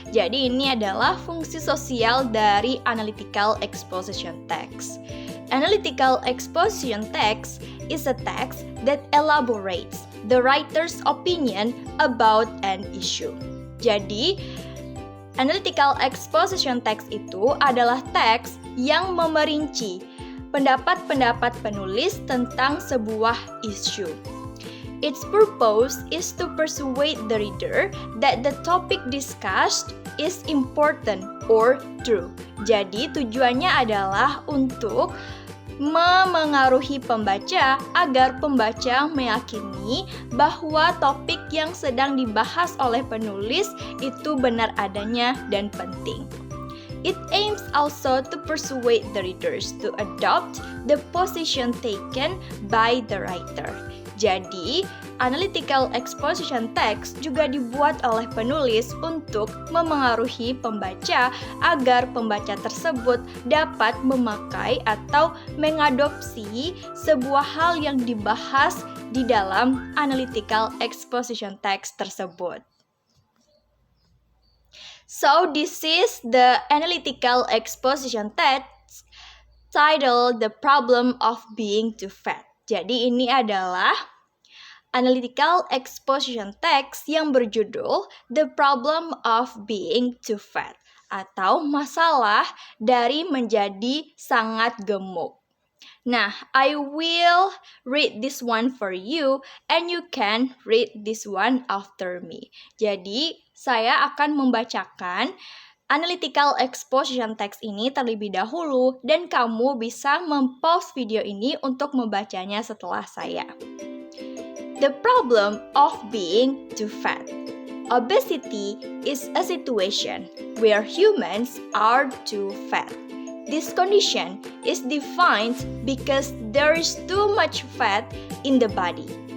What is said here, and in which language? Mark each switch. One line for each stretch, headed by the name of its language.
Indonesian: Jadi ini adalah fungsi sosial dari analytical exposition text.
English: Analytical exposition text is a text that elaborates the writer's opinion about an issue.
Indonesian: Jadi, analytical exposition text itu adalah teks yang memerinci pendapat-pendapat penulis tentang sebuah isu.
English: Its purpose is to persuade the reader that the topic discussed is important or true.
Indonesian: Jadi tujuannya adalah untuk memengaruhi pembaca agar pembaca meyakini bahwa topik yang sedang dibahas oleh penulis itu benar adanya dan penting.
English: It aims also to persuade the readers to adopt the position taken by the writer.
Indonesian: Jadi, analytical exposition text juga dibuat oleh penulis untuk memengaruhi pembaca agar pembaca tersebut dapat memakai atau mengadopsi sebuah hal yang dibahas di dalam analytical exposition text tersebut.
English: So, this is the analytical exposition text titled The Problem of Being Too Fat.
Indonesian: Jadi ini adalah analytical exposition text yang berjudul The Problem of Being Too Fat atau masalah dari menjadi sangat gemuk.
English: Nah, I will read this one for you and you can read this one after me.
Indonesian: Jadi, saya akan membacakan analytical exposition text ini terlebih dahulu dan kamu bisa mempause video ini untuk membacanya setelah saya.
English: The problem of being too fat. Obesity is a situation where humans are too fat. This condition is defined because there is too much fat in the body.